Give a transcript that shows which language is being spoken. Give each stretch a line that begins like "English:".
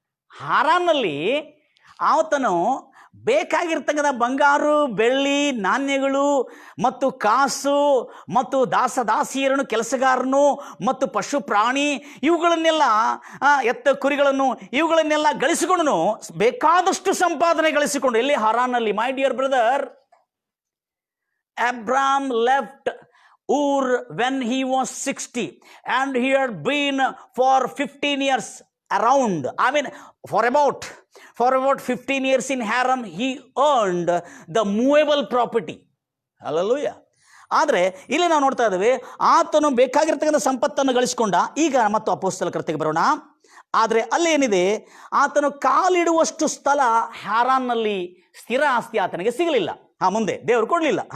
Kannada: ಹಾರಾನ್ನಲ್ಲಿ ಆತನು ಬೇಕಾಗಿರ್ತಕ್ಕಂಥ ಬಂಗಾರು, ಬೆಳ್ಳಿ, ನಾಣ್ಯಗಳು ಮತ್ತು ಕಾಸು ಮತ್ತು ದಾಸದಾಸಿಯರನ್ನು, ಕೆಲಸಗಾರನು ಮತ್ತು ಪಶು ಪ್ರಾಣಿ ಇವುಗಳನ್ನೆಲ್ಲ, ಎತ್ತ ಕುರಿಗಳನ್ನು ಇವುಗಳನ್ನೆಲ್ಲ ಗಳಿಸಿಕೊಂಡನು. ಬೇಕಾದಷ್ಟು ಸಂಪಾದನೆ ಗಳಿಸಿಕೊಂಡು. ಎಲ್ಲಿ? ಹಾರಾನ್ನಲ್ಲಿ.
English: My dear brother, Abraham left Ur when he was 60 and he had been for 15 years around. I mean, for about 15 years in Haran he earned the movable property. Hallelujah.
Kannada: ಆದರೆ ಇಲ್ಲಿ ನಾವು ನೋಡ್ತಾ ಇದ್ದೇವೆ, ಆತನು ಬೇಕಾಗಿರ್ತಕ್ಕಂಥ ಸಂಪತ್ತನ್ನು ಗಳಿಸಿಕೊಂಡ. ಈಗ ಮತ್ತು ಅಪೊಸ್ತಲ ಕೃತ್ಯಕ್ಕೆ ಬರೋಣ. ಆದರೆ ಅಲ್ಲೇನಿದೆ, ಆತನು ಕಾಲಿಡುವಷ್ಟು ಸ್ಥಳ ಹಾರಾನ್ನಲ್ಲಿ ಸ್ಥಿರ ಆಸ್ತಿ ಆತನಿಗೆ ಸಿಗಲಿಲ್ಲ. ಮುಂದೆ ದೇವರು ಕೊಡಲಿಲ್ಲ.